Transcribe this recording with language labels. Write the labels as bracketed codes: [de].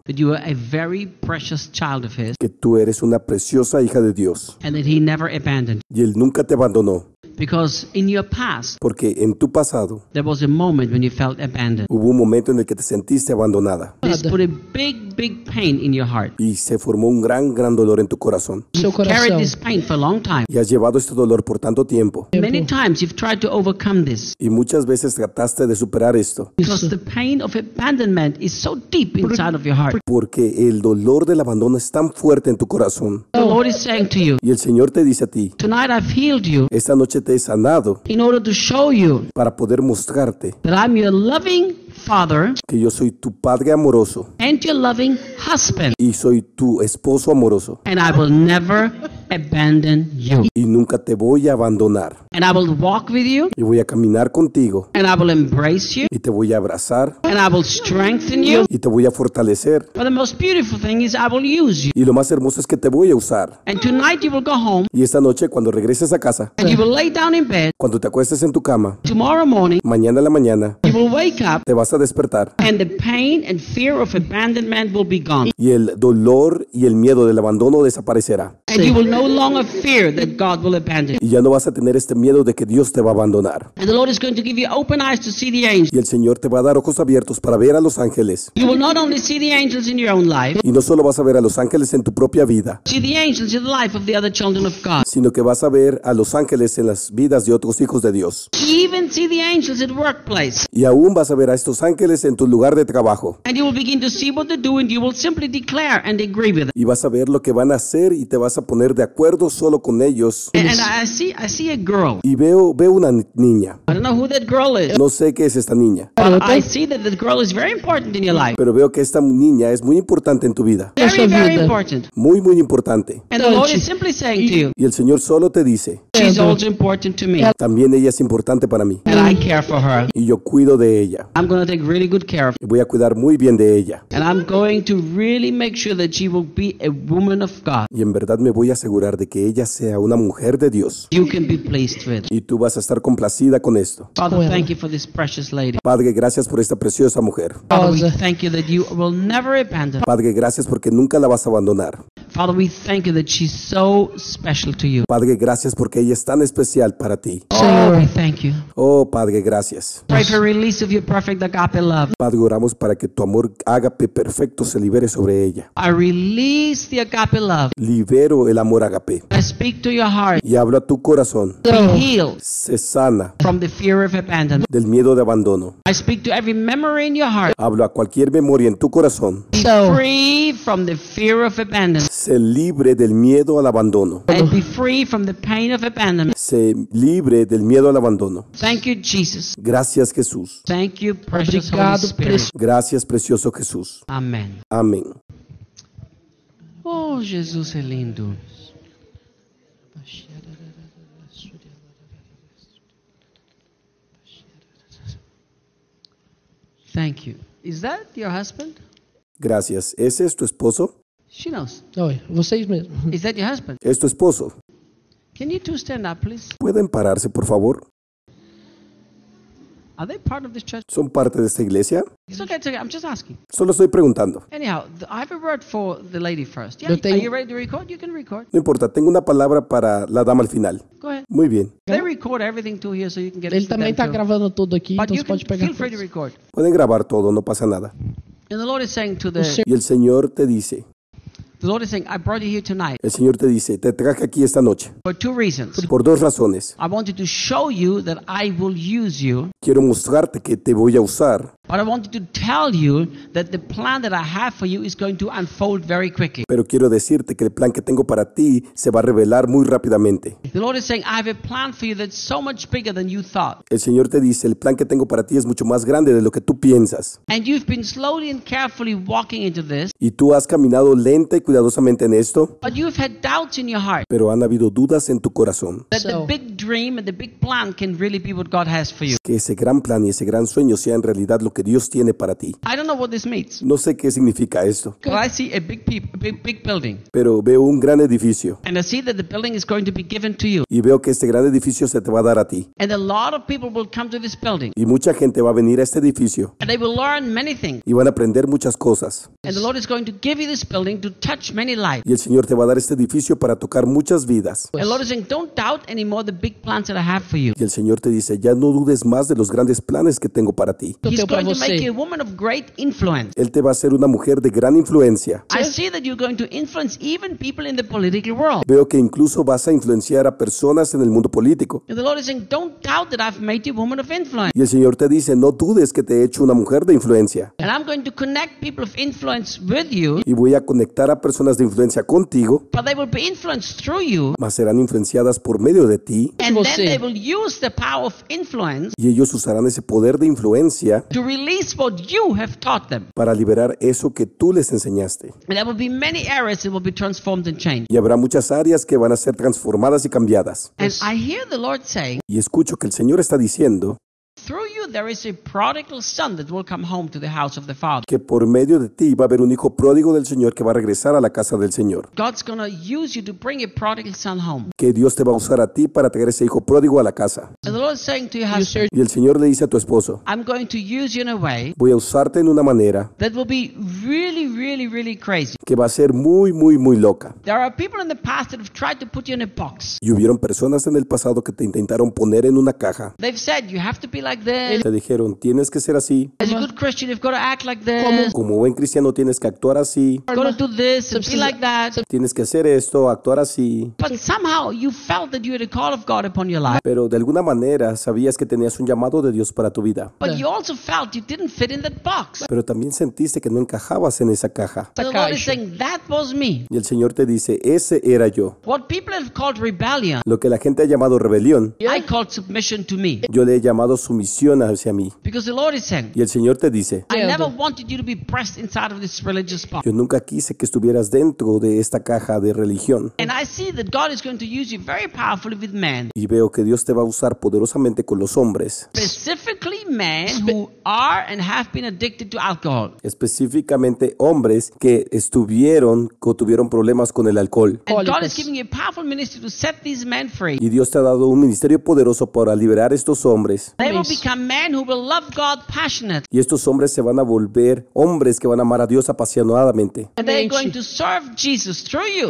[en] that you are a very precious child of His, [es] que tú eres una preciosa hija de Dios, [en] and that He never abandoned, [es] y Él nunca te abandonó, [en] because in your past, [es] porque en tu pasado, [en] there was a moment when you felt abandoned, [es] hubo un momento en el que te sentiste abandonada, [en] this put a big pain in your heart, [es] y se formó un gran dolor en tu corazón, [en] you've carried this pain for a long time, [es] y has llevado este dolor por tanto tiempo, [en] many times you've tried to overcome this, [es] y muchas veces trataste de superar esto, [en] because the pain of abandonment is so deep inside of your heart, [es] porque el dolor del abandono es tan fuerte en tu corazón, [en] the Lord is saying to you, [es] y el Señor te dice a ti, [en] tonight I've healed you, [es] esta noche te he sanado, [en] in order to show you, [es] para poder mostrarte, [en] that I'm your loving Father, [es] que yo soy tu padre amoroso, [en] and your loving husband, [es] y soy tu esposo amoroso, [en] and I will never abandon you, [es] y nunca te voy a abandonar, [en] and I will walk with you, [es] y voy a caminar contigo, [en] and I will embrace you, [es] y te voy a abrazar, [en] and I will strengthen you, [es] y te voy a fortalecer, [en] but the most beautiful thing is I will use you, [es] y lo más hermoso es que te voy a usar, [en] and tonight you will go home, [es] y esta noche cuando regreses a casa, [en] and you will lay down in bed, [es] cuando te acuestes en tu cama, [en] tomorrow morning, [es] mañana a la mañana, [en] you will wake up, [es] te vas a despertar, [en] and the pain and fear of abandonment will be gone, [es] y el dolor y el miedo del abandono desaparecerá, [en] and you will no longer fear that God will abandon you, [es] y ya no vas a tener este miedo de que Dios te va a abandonar, [en] and the Lord is going to give you open eyes to see the angels, [es] y el Señor te va a dar ojos abiertos para ver a los ángeles, [en] you will not only see the angels in your own life, [es] y no solo vas a ver a los ángeles en tu propia vida, [en] see the angels in the life of the other children of God, [es] sino que vas a ver a los ángeles en las vidas de otros hijos de Dios, [en] even see the angels at workplace, [es] y aún vas a ver a estos sus ángeles en tu lugar de trabajo. [en] And you will begin to see what they do and you will simply declare and agree with them. [es] Y vas a ver lo que van a hacer y te vas a poner de acuerdo solo con ellos. [en] And I see a girl. [es] Y veo una niña. [en] I don't know who that girl is. [es] No sé qué es esta niña. [en] But I see that the girl is very important in your life. [es] Pero veo que esta niña es muy importante en tu vida. [en] Very, very important. [es] Muy, muy importante. [en] And the Lord is simply saying to you. [es] Y el Señor solo te dice. [en] She's also important to me. [es] También ella es importante para mí. [en] And I care for her. [es] Y yo cuido de ella. [en] I'm going to take really good care of her. [es] Voy a cuidar muy bien de ella. [en] And I'm going to really make sure that she will be a woman of God. [es] Y en verdad me voy a asegurar de que ella sea una mujer de Dios. [en] You can be pleased with. [es] Y tú vas a estar complacida con esto. [en] Father, thank you for this precious lady. [es] Padre, gracias por esta preciosa mujer. [en] Father, we thank you that you will never abandon. [es] Padre, gracias porque nunca la vas a abandonar. [en] Father, we thank you that she's so special to you. [es] Padre, gracias porque ella es tan especial para ti. [en] Señor, we thank you. [es] Oh, Padre, gracias. [en] Pray for release of your perfect agape love. [es] Padre, oramos para que tu amor agape perfecto se libere sobre ella. [en] I release the agape love. [es] Libero el amor agape. [en] I speak to your heart. [es] Y hablo a tu corazón. [en] Be healed. [es] Se sana. [en] From the fear of abandonment. [es] Del miedo de abandono. [en] I speak to every memory in your heart. [es] Hablo a cualquier memoria en tu corazón. [en] Be free from the fear of abandonment. [es] Se libre del miedo al abandono. [en] And be free from the pain of abandonment. [es] Se libre del miedo al abandono. [en] Thank you, Jesus. [es] Gracias, Jesús. [en] Thank you, precious Holy Spirit. [es] Gracias, precioso Jesús. Amén. Amén. Oh, Jesús es lindo. [en] Thank you. Is that your husband? [es] Gracias. ¿Ese es tu esposo? [en] She knows. [pt] No, vocês mesmo. [en] Is that your husband? [es] ¿Es tu esposo? [en] Can you two stand up, please? [es] ¿Pueden pararse, por favor? [en] Are they part of this church? [es] ¿Son parte de esta iglesia? [en] It's okay. I'm just asking. [es] Solo estoy preguntando. [en] Anyhow, I have a word for the lady first. Yeah, are you ready to record? You can record. [es] No importa, tengo una palabra para la dama al final. [en] Go ahead. [es] Muy bien. [en] They record everything too here so you can get. [pt] Ele também está gravando tudo aqui, [en] but [pt] então você pode pegar. [en] Feel free to record. [es] Pueden grabar todo, no pasa nada. [en] And the Lord is saying to the. [es] Y el Señor te dice. [en] The Lord is saying, I brought you here tonight. [es] El Señor te dice, te traje aquí esta noche. [en] For two reasons. [es] Por dos razones. [en] I wanted to show you that I will use you. [es] Quiero mostrarte que te voy a usar. [en] But I wanted to tell you that the plan that I have for you is going to unfold very quickly. [es] Pero quiero decirte que el plan que tengo para ti se va a revelar muy rápidamente. [en] The Lord is saying, I have a plan for you that's so much bigger than you thought. [es] El Señor te dice, el plan que tengo para ti es mucho más grande de lo que tú piensas. [en] And you've been slowly and carefully walking into this. [es] Y tú has caminado lenta y cuidadosamente en esto. [en] But you've had doubts in your heart. [es] Pero han habido dudas en tu corazón. [en] That the big dream and the big plan can really be what God has for you. [es] Que ese gran plan y ese gran sueño sea en realidad lo que Dios tiene para ti. [en] I don't know what this means. [es] No sé qué significa esto. [en] But I see a big building. [es] Pero veo un gran edificio. [en] And I see that the building is going to be given to you. [es] Y veo que este gran edificio se te va a dar a ti. [en] And a lot of people will come to this building. [es] Y mucha gente va a venir a este edificio. [en] And they will learn many things. [es] Y van a aprender muchas cosas. [en] And the Lord is going to give you this building to touch many lives. [es] Y el Señor te va a dar este edificio para tocar muchas vidas. [en] And the Lord is saying, don't doubt anymore the big plans that I have for you. [es] Y el Señor te dice, ya no dudes más de los grandes planes que tengo para ti. [en] Make you a woman of great influence. [es] Él te va a hacer una mujer de gran influencia. [en] I see that you're going to influence even people in the political world. [es] Veo que incluso vas a influenciar a personas en el mundo político. [en] And the Lord is saying, don't doubt that I've made you a woman of influence. [es] Y el Señor te dice, no dudes que te he hecho una mujer de influencia. [en] And I'm going to connect people of influence with you. [es] Y voy a conectar a personas de influencia contigo. [en] But they will be influenced through you. [es] Mas serán influenciadas por medio de ti. [en] And then they will use the power of influence. [es] Y ellos usarán ese poder de influencia. [en] To really release what you have taught them. [es] Para liberar eso que tú les enseñaste. [en] And there will be many areas that will be transformed and changed. [es] Y habrá muchas áreas que van a ser transformadas y cambiadas. [en] And I hear the Lord saying. [es] Y escucho que el Señor está diciendo. [en] Through you there is a prodigal son that will come home to the house of the Father. [es] Que por medio de ti va a haber un hijo pródigo del Señor que va a regresar a la casa del Señor. [en] God's going to use you to bring a prodigal son home. [es] Que Dios te va a usar a ti para traer ese hijo pródigo a la casa. [en] And the Lord is saying to your husband. [es] Y el Señor le dice a tu esposo. [en] I'm going to use you in a way. [es] Voy a usarte en una manera. [en] That will be really, really, really crazy. [es] Que va a ser muy, muy, muy loca. [en] There are people in the past that have tried to put you in a box. [es] Y hubieron personas en el pasado que te intentaron poner en una caja. [en] They've said you have to be like like this. [es] Te dijeron, tienes que ser así. [en] As a good Christian, you've got to act like this. [es] Como buen cristiano, tienes que actuar así. [en] Got to do this, be like that. [es] Tienes que hacer esto, actuar así. [en] But somehow you felt that you had a call of God upon your life. [es] Pero de alguna manera sabías que tenías un llamado de Dios para tu vida. [en] But you also felt you didn't fit in that box. [es] Pero también sentiste que no encajabas en esa caja. [en] So the Lord is saying, that was me. [es] Y el Señor te dice, ese era yo. [en] What people have called rebellion. [es] Lo que la gente ha llamado rebelión. [en] I called submission to me. [es] Yo le he llamado sumisión hacia mí. [en] Because the Lord is saying, [es] y el Señor te dice, [en] I never wanted you to be pressed inside of this religious box. [es] Yo nunca quise que estuvieras dentro de esta caja de religión. [en] And I see that God is going to use you very powerfully with men. [es] Y veo que Dios te va a usar poderosamente con los hombres. [en] Specifically men who are and have been addicted to alcohol. [es] Específicamente hombres que estuvieron o tuvieron problemas con el alcohol. [en] And God is giving you a powerful ministry to set these men free. [es] Y Dios te ha dado un ministerio poderoso para liberar estos hombres. [en] They will become men who will love God passionately. [es] Y estos hombres se van a volver hombres que van a amar a Dios apasionadamente. [en] And they are going to serve Jesus through you.